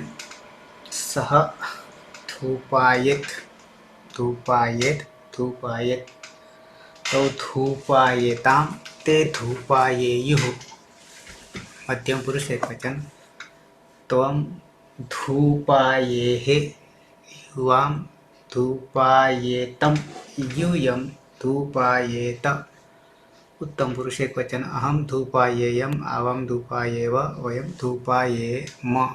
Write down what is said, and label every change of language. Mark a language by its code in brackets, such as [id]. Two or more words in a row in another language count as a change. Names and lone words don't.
[sa] સહ ધૂપાયેત ધૂપાયેત ધૂપાયેત તો ધૂપાયેતામ તે ધૂપાયેયુઃ. મધ્યમ પુરુષ એક વચન. ત્વમ ધૂપાયેઃ યુવામ ધૂપાયેતમ यूयं धूपायेत. उत्तम पुरुष एक वचन. अहम धूपायेयम आवम धूपायेव वयम धूपायेम.